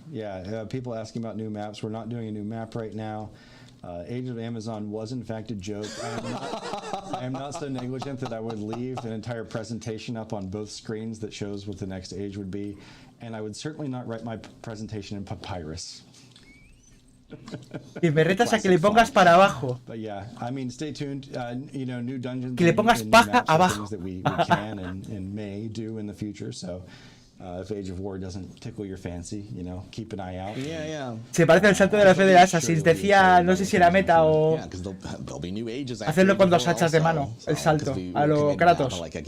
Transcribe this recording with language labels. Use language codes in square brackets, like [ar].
[en] Yeah, people asking about new maps. We're not doing a new map right now. Age of Amazon was in fact a joke. I am not so negligent that I would leave an entire presentation up on both screens that shows what the next age would be, and I would certainly not write my presentation in papyrus. [es] Y me retas a que le pongas para abajo. [en] But yeah, I mean, stay tuned. New dungeons. [es] Que le pongas paja abajo. [en] That we can and may do in the future. So, if Age of War doesn't tickle your fancy, keep an eye out. Yeah. [es] Se parece al salto de la fe de Assassins. Decía, no sé si era meta o hacerlo con dos hachas de mano, el salto a lo Kratos.